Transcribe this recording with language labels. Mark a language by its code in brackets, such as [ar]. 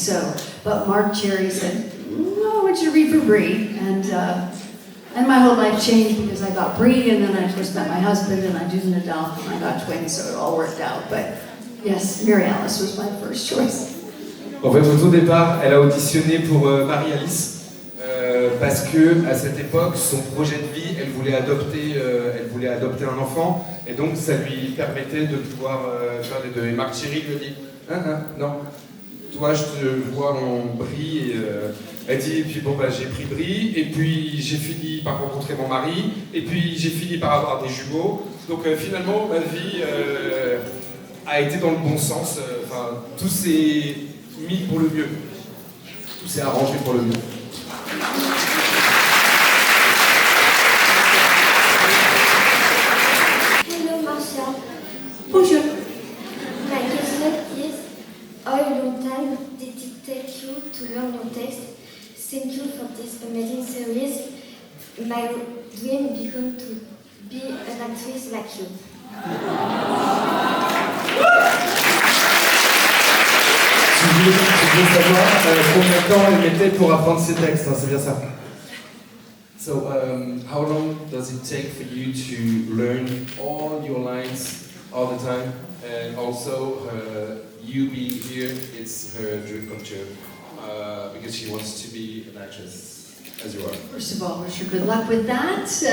[en] So, but Marc Cherry said, "No, I want you to read for Brie," and my whole life changed because I got Brie, and then I first met my husband, and I didn't adopt, and I got twins, so it all worked out. But yes, Mary Alice was my first choice. [fr] En fait, au tout départ, elle a auditionné pour Marie-Alice parce que à cette époque, son projet de vie, elle voulait adopter un enfant, et donc ça lui permettait de pouvoir faire les deux. Et Marc Cherry lui dit, non, toi, je te vois en Brie, et elle dit, et puis bon, j'ai pris Brie, et puis j'ai fini par rencontrer mon mari, et puis j'ai fini par avoir des jumeaux. Donc finalement, ma vie a été dans le bon sens. Tout s'est mis pour le mieux. Tout s'est arrangé pour le mieux. [en] Hello, Marcia. [fr] Bonjour. [en] My question is, how long time did it take you to learn your text? Thank you for this amazing series. My dream became to be an actress like you. [fr] Tu veux savoir combien de temps elle mettait pour apprendre ses textes, c'est bien ça. [en] So how long does it take for you to learn all your lines all the time? And also you being here, it's her dream come true because she wants to be an actress. as you are. First of all, wish you good luck with that.